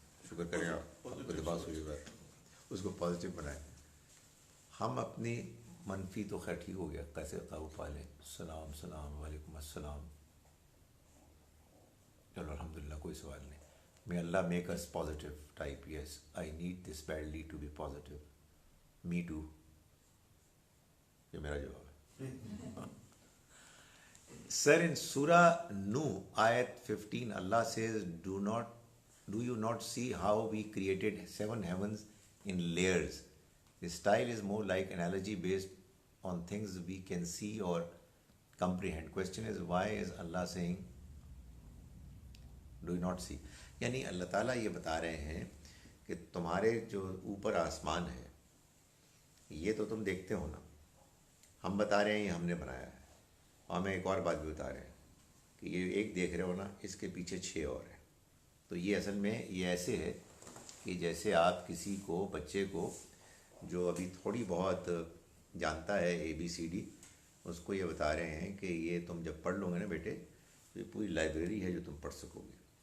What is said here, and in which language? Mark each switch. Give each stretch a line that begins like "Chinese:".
Urdu: شکر کریں آپ کو دماغ سوچے گا، اس کو پازیٹیو بنائیں. ہم اپنی منفی تو خیر ٹھیک ہو گیا، کیسے قابو پا لیں. السلام وعلیکم السلام. چلو الحمدللہ، کوئی سوال نہیں.
English: May Allah make us positive type. Yes, I need this badly to be positive. Me too.
Urdu: یہ میرا جواب ہے.
English: Sir, in Surah Nuh, ayat 15, Allah says, do you not see how we created 7 heavens in layers? The style is more like analogy based on things we can see or comprehend. Question is, why is Allah saying, do you not see?
Urdu: یعنی اللہ تعالیٰ یہ بتا رہے ہیں کہ تمہارے جو اوپر آسمان ہے، یہ تو تم دیکھتے ہو نا، ہم بتا رہے ہیں یہ ہم نے بنایا ہے. اور ہمیں ایک اور بات بھی بتا رہے ہیں کہ یہ ایک دیکھ رہے ہو نا، اس کے پیچھے 6 اور ہیں. تو یہ اصل میں یہ ایسے ہے کہ جیسے آپ کسی کو، بچے کو جو ابھی تھوڑی بہت جانتا ہے ABCD، اس کو یہ بتا رہے ہیں کہ یہ تم جب پڑھ لو گے نا بیٹے، تو یہ پوری لائبریری ہے جو تم پڑھ سکو گے.